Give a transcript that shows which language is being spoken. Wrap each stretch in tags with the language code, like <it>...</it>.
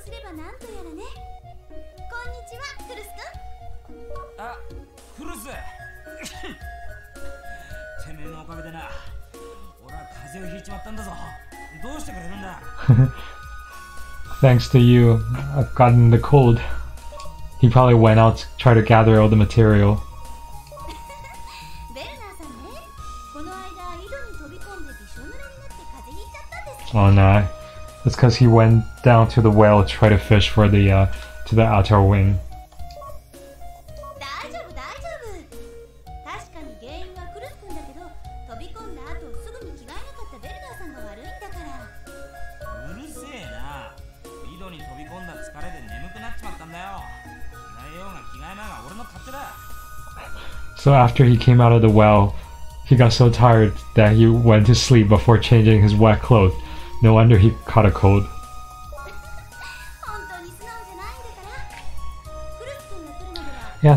<ja>はなんとやらね。こんにちは、クルスくん。あ、クルスてめえのおかげでな、俺は風邪をひいちまったんだぞ。どうしてくれるんだ。</ja> <en>Thanks to you, I've gotten the cold. He probably went out to try to gather all the material.</en> <ja>ベルナーさんね、この間井戸に飛び込んでびしょ濡れになって風邪ひいちゃったんです。</ja> <en>Oh no. That's because he went down to the well to try to fish for the to the outer wing.</en> <ja>大丈夫大丈夫。確かに原因はクルスくんだけど、飛び込んだ後すぐに着替えなかったベルナーさんが悪いんだから。うるせえな。井戸に飛び込んだ疲れで眠くなっちまったんだよ。着替えようが着替えまいが俺の勝手だ。</ja> <en>So after he came out of the well, he got so tired that he went to sleep before changing his wet clothes. No wonder he caught a cold.</en> <ja>本当に素直じゃないんだから。クルスくんが来るまでは。</ja>